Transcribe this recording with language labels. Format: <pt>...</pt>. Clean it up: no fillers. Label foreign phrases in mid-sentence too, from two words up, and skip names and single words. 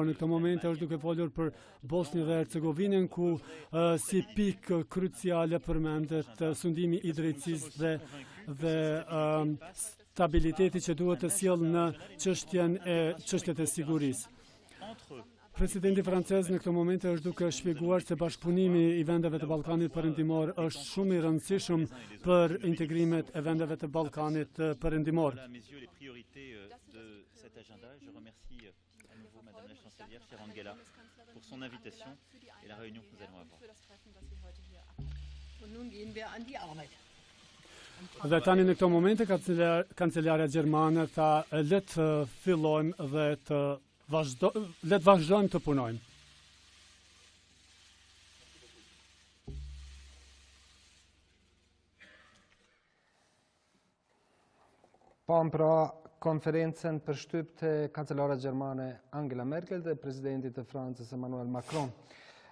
<sq>Në këtë moment është duke folur për Bosnjë dhe Hercegovinën, ku si pikë kruciale përmendet sundimi i drejtësisë dhe stabiliteti që duhet të sjellë në çështjet e sigurisë. Presidenti francez në këtë moment është duke shpjeguar se bashkëpunimi i vendeve të Ballkanit perëndimor është shumë i rëndësishëm për integrimet e vendeve të Ballkanit perëndimor.</sq> <fr>Voilà, à mes yeux, les priorités de cet agenda. Je remercie à nouveau Madame la Chancelière, chère Angela, pour son invitation et la réunion que nous allons avoir.</fr> <de>Und nun gehen wir an die Arbeit.</de> <sq>Dhe tani në këto momente kancelarja gjermane tha le të fillojmë dhe le të vazhdojmë të punojmë. Pam pra konferencën për shtyp të kancelarës gjermane Angela Merkel dhe presidentit të Francës Emmanuel Macron.</sq>